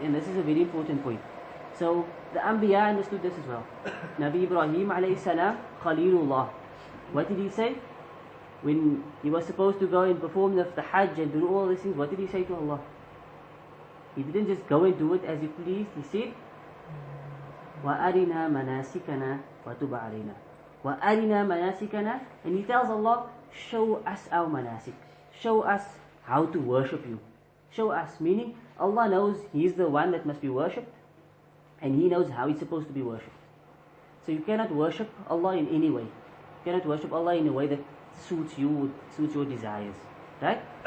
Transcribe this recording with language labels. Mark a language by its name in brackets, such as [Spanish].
[English] And this is a very important point. So the Anbiya understood this as well. Nabi Ibrahim alayhi salam, Khalilullah. What did he say? When he was supposed to go and perform the Hajj and do all these things, what did he say to Allah? He didn't just go and do it as he pleased. He said, [Arabic] وَأَرِنَا مَنَاسِكَنَا وَتُبْ عَلَيْنَا. وَأَرِنَا مَنَاسِكَنَا. [English] And he tells Allah, show us our manasik. Show us how to worship you. Show us, meaning Allah knows He is the one that must be worshipped, and He knows how He's supposed to be worshipped. So you cannot worship Allah in any way. You cannot worship Allah in a way that suits you, suits your desires, right?